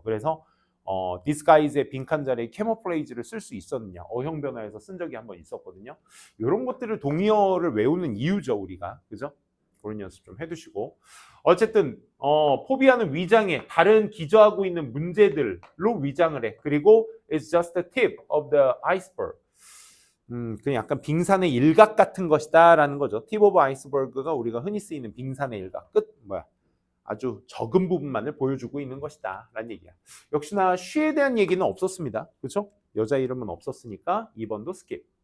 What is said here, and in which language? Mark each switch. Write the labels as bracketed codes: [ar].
[ko] 그래서 disguise의 빈칸 자리에 camouflage를 쓸 수 있었느냐 어형 변화에서 쓴 적이 한번 있었거든요. 이런 것들을 동의어를 외우는 이유죠 우리가. 그죠? 그런 연습 좀 해두시고 어쨌든 포비아는 위장에 다른 기저하고 있는 문제들로 위장을 해. [en] 그리고 it's just the tip of the iceberg. [ko] 그냥 약간 빙산의 일각 같은 것이다 라는 거죠. [en] tip of iceberg [ko] 가 우리가 흔히 쓰이는 빙산의 일각 끝 아주 적은 부분만을 보여주고 있는 것이다 라는 얘기야. 역시나 she에 대한 얘기는 없었습니다. 그렇죠? 여자 이름은 없었으니까 2번도 스킵.